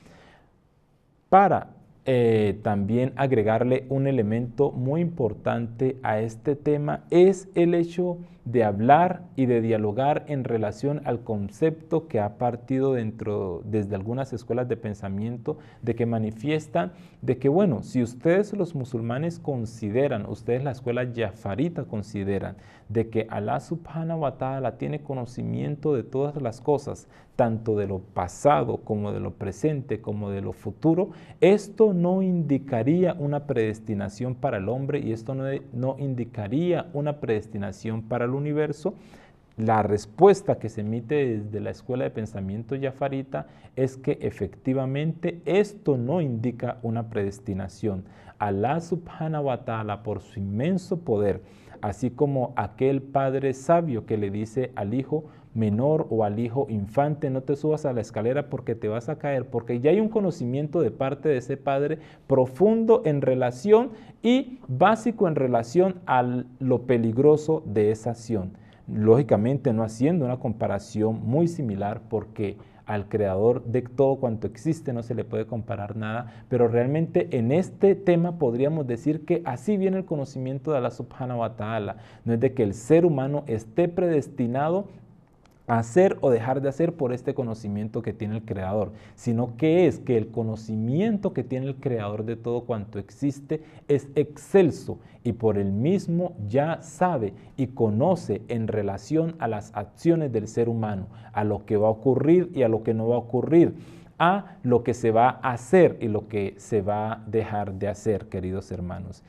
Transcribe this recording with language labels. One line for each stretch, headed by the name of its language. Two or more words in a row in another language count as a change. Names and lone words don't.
Spanish: Para también agregarle un elemento muy importante a este tema es el hecho de hablar y de dialogar en relación al concepto que ha partido desde algunas escuelas de pensamiento, de que manifiestan de que, bueno, si ustedes los musulmanes consideran, ustedes la escuela jafarita consideran, de que Allah
Arabic: سبحانه وتعالى
Spanish: tiene conocimiento de todas las cosas, tanto de lo pasado como de lo presente como de lo futuro, esto no indicaría una predestinación para el hombre y esto no indicaría una predestinación para el universo. La respuesta que se emite desde la escuela de pensamiento jafarita es que efectivamente esto no indica una predestinación.
Arabic: الله سبحانه وتعالى,
Spanish: por su inmenso poder, así como aquel padre sabio que le dice al hijo menor o al hijo infante, no te subas a la escalera porque te vas a caer, porque ya hay un conocimiento de parte de ese padre profundo en relación y básico en relación a lo peligroso de esa acción. Lógicamente no haciendo una comparación muy similar, porque al Creador de todo cuanto existe no se le puede comparar nada, pero realmente en este tema podríamos decir que así viene el conocimiento de Allah
Arabic: سبحانه وتعالى.
Spanish: No es de que el ser humano esté predestinado a hacer o dejar de hacer por este conocimiento que tiene el Creador, sino que es que el conocimiento que tiene el Creador de todo cuanto existe es excelso y por el mismo ya sabe y conoce en relación a las acciones del ser humano, a lo que va a ocurrir y a lo que no va a ocurrir, a lo que se va a hacer y lo que se va a dejar de hacer, queridos hermanos.